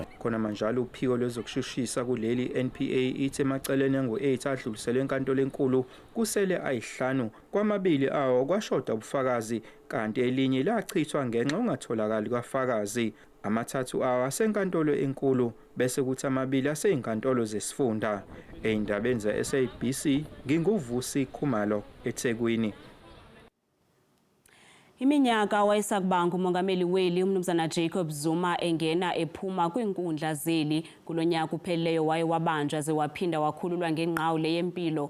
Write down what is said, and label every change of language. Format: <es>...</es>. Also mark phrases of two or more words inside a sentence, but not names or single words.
<zu>Khona manje uphiko lwezokushushisa kuleli NPA ithe emaceleni angu-8 adluliselwe enkantolo enkulu kusele ayi5 kwamabili awo kwashoda ubufakazi kanti elinye lachithwa ngenxa ungatholakali kwafakazi. Amathathu awo asenkantolo enkulu bese kuthi amabili aseyinkantolo zesifunda. Eindabeni ze-SABC nginguvusi Khumalo eThekwini.</zu> <xh>Iminyaka wayesakubanga umongameli weli umnumzana Jacob Zuma engena ephuma kwinkundla zeli. Kulonyaka upheleyo waye wabanjwa ze waphinda wakhululwa ngenqawule yempilo.</xh>